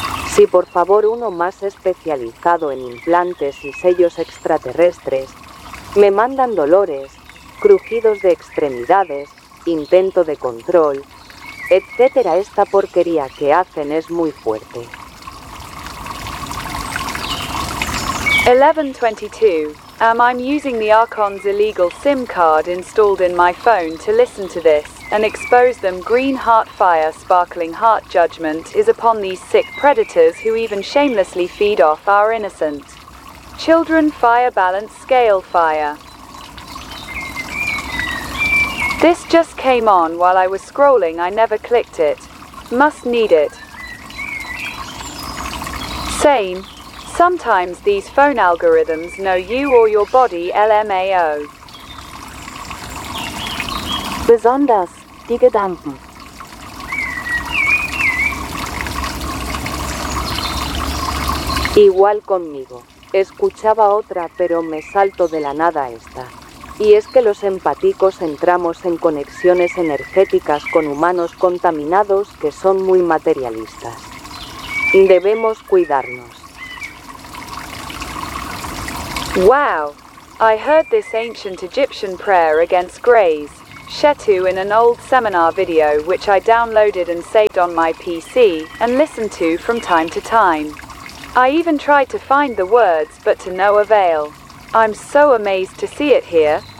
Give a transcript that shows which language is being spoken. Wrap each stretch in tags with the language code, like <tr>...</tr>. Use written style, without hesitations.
<es>Si por favor uno más especializado en implantes y sellos extraterrestres, me mandan dolores, crujidos de extremidades, intento de control, etc. Esta porquería que hacen es muy fuerte. 1122.</es> <en>I'm using the Archon's illegal SIM card installed in my phone to listen to this and expose them. Green heart fire, sparkling heart, judgment is upon these sick predators who even shamelessly feed off our innocent children. Fire balance scale fire. This just came on while I was scrolling. I never clicked it. Must need it. Same. Sometimes these phone algorithms know you or your body, LMAO.</en> <de>Besonders, die Gedanken.</de> <es>Igual conmigo. Escuchaba otra, pero me salto de la nada esta. Y es que los empáticos entramos en conexiones energéticas con humanos contaminados que son muy materialistas. Debemos cuidarnos.</es> <en>Wow! I heard this ancient Egyptian prayer against greys. Shetu in an old seminar video which I downloaded and saved on my PC and listened to from time to time. I even tried to find the words, but to no avail. I'm so amazed to see it here.</en>